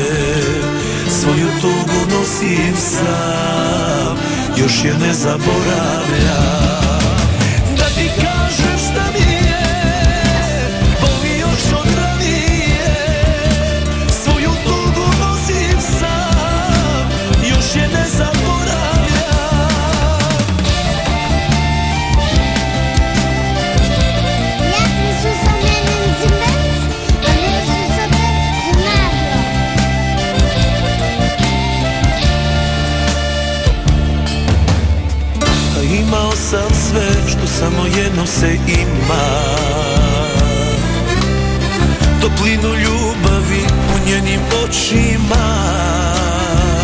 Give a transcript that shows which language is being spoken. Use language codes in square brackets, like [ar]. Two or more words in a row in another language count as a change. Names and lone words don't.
[sr] Svoju tugu nosim sam, još je ne zaboravljam. Da ti kažem šta mi je, boli još od ranije. Svoju tugu nosim sam, još je ne zaboravljam. [mk] Јас ви слушам Менен Зимбенц, а вие слушате Зона Радио. [sr] A imao sam sve što samo jedno se ima, toplinu ljubavi u njenim očima.